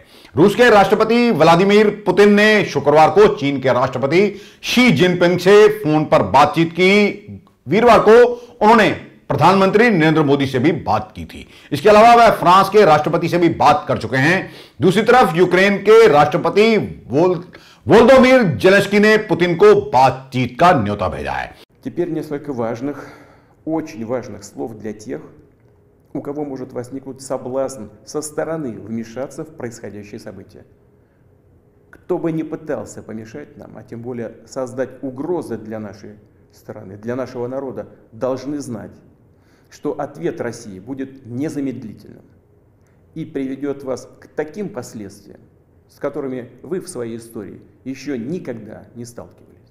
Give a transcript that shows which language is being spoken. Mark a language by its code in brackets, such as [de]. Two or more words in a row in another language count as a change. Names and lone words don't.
[hi] रूस के राष्ट्रपति व्लादिमीर पुतिन ने शुक्रवार को चीन के राष्ट्रपति शी जिनपिंग से फोन पर बातचीत की। वीरवार को उन्होंने प्रधानमंत्री नरेंद्र मोदी से भी बात की थी। इसके अलावा वह फ्रांस के राष्ट्रपति से भी बात कर चुके हैं। दूसरी तरफ यूक्रेन के राष्ट्रपति वोलोदीमिर जेलेंस्की ने पुतिन को बातचीत का न्योता भेजा है। [ru] Теперь несколько важных, очень важных слов для тех, у кого может возникнуть соблазн со стороны вмешаться в происходящее событие. Кто бы ни пытался помешать нам, а тем более создать угрозы для нашей страны, для нашего народа, должны знать, что ответ России будет незамедлительным и приведет вас к таким последствиям, с которыми вы в своей истории еще никогда не сталкивались.